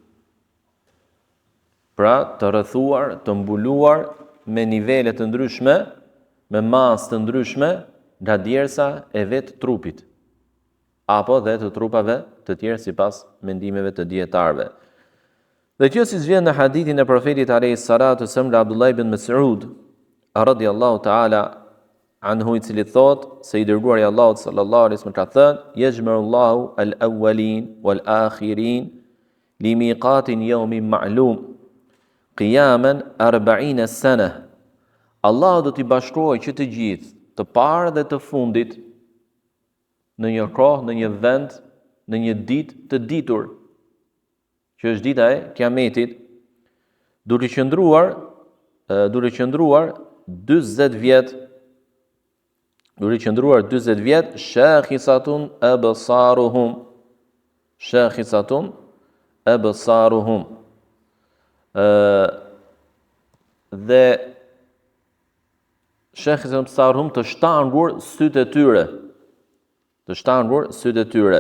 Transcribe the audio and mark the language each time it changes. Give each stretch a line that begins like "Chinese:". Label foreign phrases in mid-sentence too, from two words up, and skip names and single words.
Albanian: Pra të rrethuar, të mbuluar me nivele të ndryshme, me masë të ndryshme nga djersa e vetë trupit, apo dhe të trupave të tjerë sipas mendimeve të dietarëve. Dhe kjo siç vjen në hadithin e profetit
Arabic: عليه الصلاة والسلام
Albanian: nga Abdullah ibn Mas'ud
Arabic: رضي الله تعالى عنه,
Albanian: i cili thot se i dërguari i Allahut
Arabic: صلى الله عليه وسلم
Albanian: ka thënë:
Arabic: "يجمع الله الأولين والآخرين لميقات يوم معلوم قياما 40 سنة."
Albanian: Allahu do t'i bashkojë që të gjithë, të parë dhe të fundit, në një kohë, në një vend, në një ditë të ditur, që është dita e Kiametit, duke qëndruar 40 vjet, duke qëndruar 40 vjet,
Arabic: شاخصة أبصارهم,
Albanian: dhe
Arabic: شاخصة أبصارهم,
Albanian: të shtangur sytë e tyre.